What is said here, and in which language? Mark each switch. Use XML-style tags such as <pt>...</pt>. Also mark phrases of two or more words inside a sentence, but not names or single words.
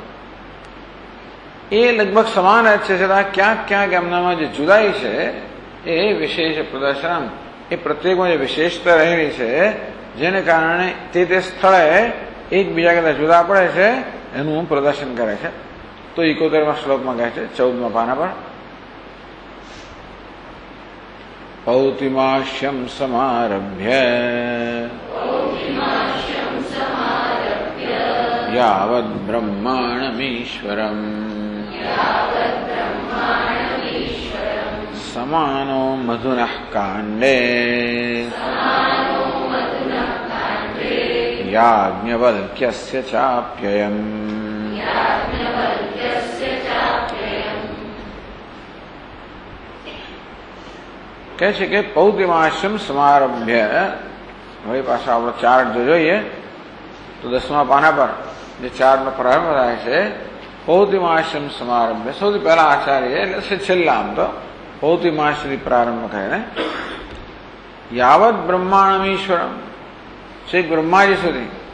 <gu>એ લગભગ સમાન જ છે, છતાં ક્યાંક ક્યાંક એમનામાં જે જુદાઈ છે એ વિશેષ પ્રદર્શન, એ પ્રત્યેકમાં જે વિશેષતા રહેલી છે જેને કારણે તે સ્થળે એકબીજા કરતા જુદા પડે છે એનું પ્રદર્શન કરે છે. તો 71મા શ્લોકમાં કહે છે 14મા પાના પર</gu> <sa>पौतिमाश्यं समारभ्य यावद् ब्रह्माणमीश्वरम् समानो मधुनः काण्डे याज्ञवल्क्यस्य चाप्ययम्।</sa> <gu>કહે છે કે</gu> <sa>પૌતિમાશ્યમ સમારભ્ય,</sa> <gu>હવે પાછા આપણો ચાર્ટ જો જોઈએ તો 10મા પાના પર જે ચાર્ટનો પ્રારંભ થાય છે</gu> <sa>પૌતિમાશ્યમ સમારભ્ય,</sa> <gu>સૌથી પહેલા આચાર્ય એટલે છેલ્લા આમ તો પૌતિમાશ્યથી પ્રારંભ કરીને</gu> <sa>યાવત બ્રહ્માંડમીશ્વરમ,</sa> <gu>છેક બ્રહ્માજી સુધી,</gu>